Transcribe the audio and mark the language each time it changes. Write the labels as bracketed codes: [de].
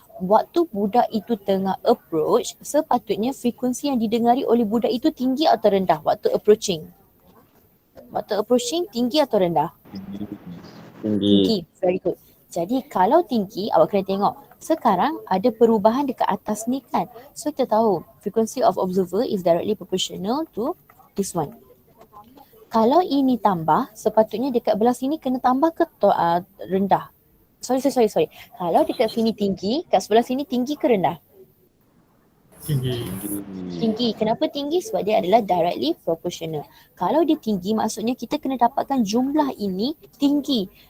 [ms] Waktu budak itu tengah approach, sepatutnya frekuensi yang didengari oleh budak itu tinggi atau rendah waktu approaching? Waktu approaching tinggi atau rendah? Tinggi. [en] Very good. [ms] Jadi kalau tinggi, awak kena tengok. Sekarang ada perubahan dekat atas ni kan. [en] So [ms] kita tahu [en] frequency of observer is directly proportional to this one. [ms] Kalau ini tambah, sepatutnya dekat belah sini kena tambah ke rendah? Sorry. Kalau dekat sini tinggi, kat sebelah sini tinggi ke rendah? Tinggi. Kenapa tinggi? Sebab dia adalah directly proportional. Kalau dia tinggi, maksudnya kita kena dapatkan jumlah ini tinggi.